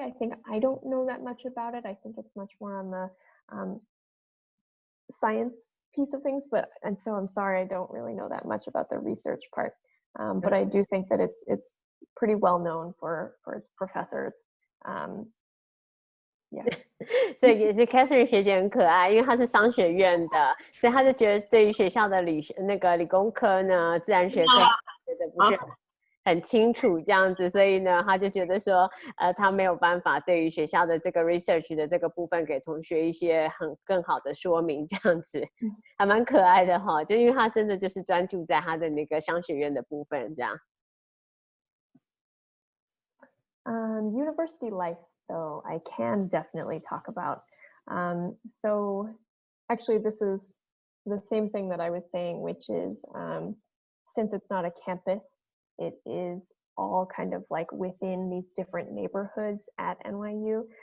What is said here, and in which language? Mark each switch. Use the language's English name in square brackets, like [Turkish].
[English] I think I don't know that much about it. I think it's much more on the science piece of things, and so I'm sorry, I don't really know that much about the research part. But I do think that it's pretty well known for its professors. Yeah. [Chinese] 所以也是 Catherine 学姐很可爱，因为她是商学院的，所以她就觉得对于学校的理工科呢、自然学科觉得不是很清楚这样子，所以呢，她就觉得说，她没有办法对于学校的这个 research 的这个部分给同学一些更好的说明，这样子还蛮可爱的哈。就因为她真的就是专注在她的那个商学院的部分这样。 [English] University life, though, I can definitely talk about. So actually, this is the same thing that I was saying, which is since it's not a campus, it is all kind of like within these different neighborhoods at NYU.